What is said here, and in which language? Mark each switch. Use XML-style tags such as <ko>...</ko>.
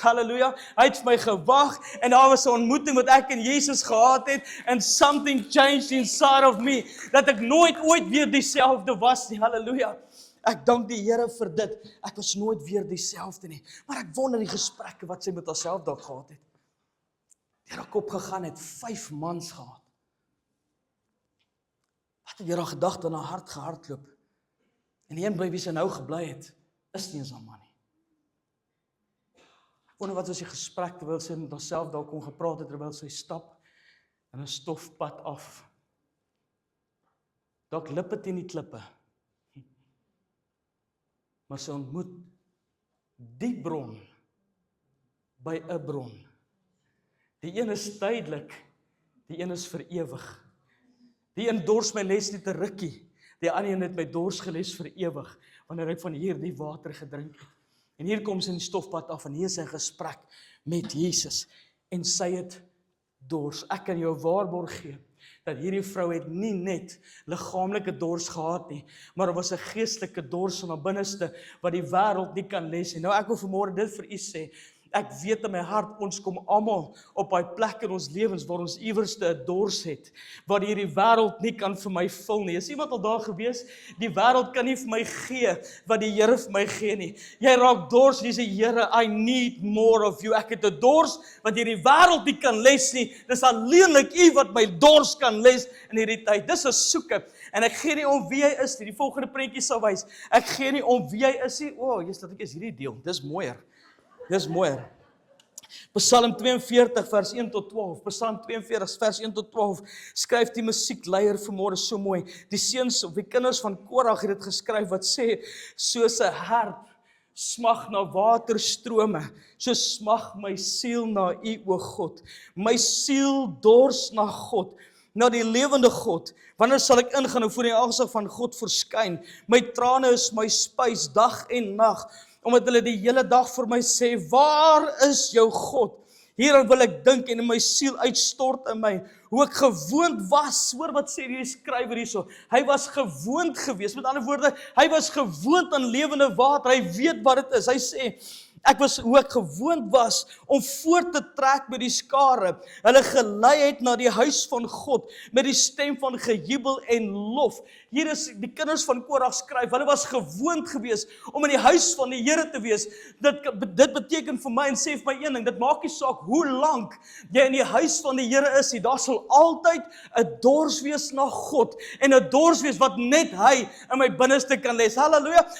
<af>Halleluja, hy het vir my gewag, en daar was 'n ontmoeting wat ek en Jesus gehad het,</af> <en>and something changed inside of me,</en> <af>dat ek nooit ooit weer dieselfde was nie. Halleluja, ek dank die Here vir dit, ek was nooit weer dieselfde nie, maar ek wonder die gesprekke wat sy met haarself dalk gehad het. Die het op gegaan het, 5 mans gehad. Wat het jy gedagte in haar hart gehardloop? En die een by wie sy nou gebly het, is nie eens haar man nie. Ek wonder wat was die gesprek terwyl sy met haarself dalk kon gepraat het, terwyl sy stap in 'n stofpad af. Dalk lippe teen die klippe. maar sy ontmoet die bron by 'n bron. Die een is tydelik, die een is vir ewig. Die een dors my les net 'n rukkie, die ander een het my dors geles vir ewig, wanneer ek van hierdie water gedrink het. En hier kom sy in die stofpad af, en hier is sy gesprek met Jesus, en sy het dors. Ek kan jou waarborg gee, dat hierdie vrou het nie net liggaamlike dors gehad nie, maar daar was 'n geestelike dors in haar binneste, wat die wêreld nie kan les nie. Nou ek wil vanmôre dit vir u sê, ek weet in my hart, ons kom almal op daai plek in ons lewens, waar ons iewerste 'n dors het, wat hierdie wêreld nie kan vir my vul nie. Is iemand al daar gewees? Die wêreld kan nie vir my gee, wat die Here vir my gee nie. Jy raak dors, jy sê, Here,</af> <en>I need more of you.</en> <af>Ek het 'n dors, wat hierdie wêreld nie kan les nie. Dis alleenlik u wat my dors kan les in hierdie tyd. Dis 'n soeke. En ek gee nie om wie hy is nie. Die volgende prentjie sal wys. Ek gee nie om wie hy is nie. Jesus, laat ek eens hierdie deel. Dis mooier. Dis mooier. Psalm 42 vers 1 tot 12. Psalm 42 vers 1 tot 12 skryf die musiekleier vanmôre so mooi. Die seuns of die kinders van Korag het dit geskryf wat sê, soos 'n hert smag na waterstrome, so smag my siel na U, o God. My siel dors na God, na die lewende God. Wanneer sal ek ingaan en voor die aangesig van God verskyn? My trane is my spys dag en nag, omdat hulle die hele dag vir my sê, waar is jou God? Hieran wil ek dink en in my siel uitstort in my, hoe ek gewoond was. Hoor wat sê die skrywer hierso. Hy was gewoond geweest. Met ander woorde, hy was gewoond aan lewende water. Hy weet wat dit is. Hy sê, hoe ek gewoond was om voort te trek met die skare. Hulle gelei het na die huis van God met die stem van gejubel en lof. Hier is die kinders van Korag skryf, hulle was gewoond geweest om in die huis van die Here te wees. Dit beteken vir my en sê vir my een ding, dit maak nie saak hoe lank jy in die huis van die Here is nie, daar sal altyd 'n dors wees na God en 'n dors wees wat net hy in my binneste kan les. Halleluja.</af>